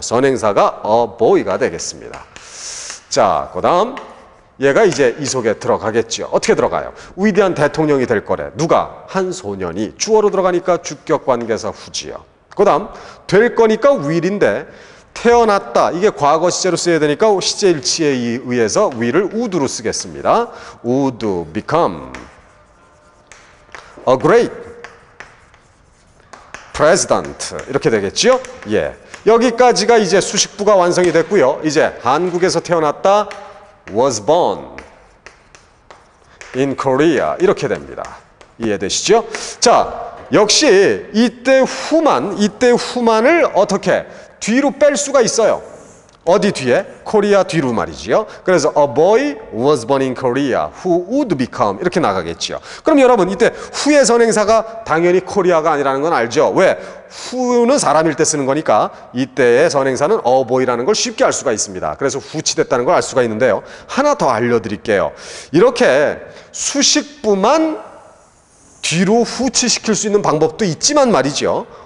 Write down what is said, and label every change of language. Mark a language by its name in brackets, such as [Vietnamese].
[Korean] 선행사가 a boy가 되겠습니다. 자, 그 다음 얘가 이제 이 속에 들어가겠죠. 어떻게 들어가요? 위대한 대통령이 될 거래. 누가? 한 소년이. 주어로 들어가니까 주격관계사 후지요. 그 다음 될 거니까 will인데 태어났다. 이게 과거 시제로 써야 되니까 시제 일치에 의해서 will을 would로 쓰겠습니다. [English] would become a great president [Korean] 이렇게 되겠죠? 예. 여기까지가 이제 수식부가 완성이 됐고요. 이제 한국에서 태어났다 [English] was born in Korea [Korean] 이렇게 됩니다. 이해되시죠? 자, 역시 이때 후만을 어떻게 뒤로 뺄 수가 있어요. 어디 뒤에? 코리아 뒤로 말이지요. [English] 그래서 a boy was born in Korea who would become [Korean] 이렇게 나가겠죠. 그럼 여러분 이때 후의 선행사가 당연히 코리아가 아니라는 건 알죠. 왜? 후는 사람일 때 쓰는 거니까 이때의 선행사는 a boy라는 걸 쉽게 알 수가 있습니다. 그래서 후치됐다는 걸 알 수가 있는데요. 하나 더 알려드릴게요. 이렇게 수식부만 뒤로 후치시킬 수 있는 방법도 있지만 말이죠.